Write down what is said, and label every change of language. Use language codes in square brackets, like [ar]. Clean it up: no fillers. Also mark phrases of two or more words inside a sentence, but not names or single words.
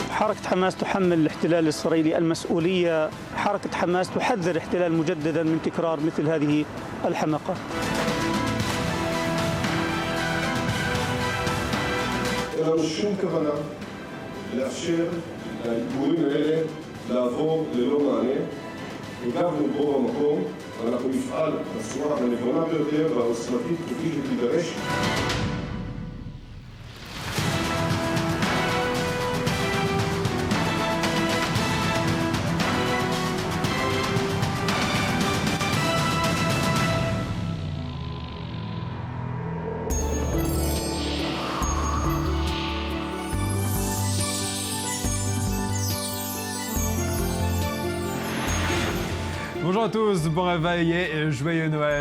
[ar] حركة حماس تحمل الاحتلال الإسرائيلي المسؤولية. حركة حماس تحذر الاحتلال مجددا من تكرار مثل هذه الحماقات. [he] אין לנו שום כוונה לאפשר לעיבורים האלה לעבור ללא מענה. הגבנו בו במקום, ואנחנו נפעל בצורה הנכונה ביותר והעוצמתית כפי שתידרש. [fr] Bonjour à tous, bon réveil et joyeux Noël.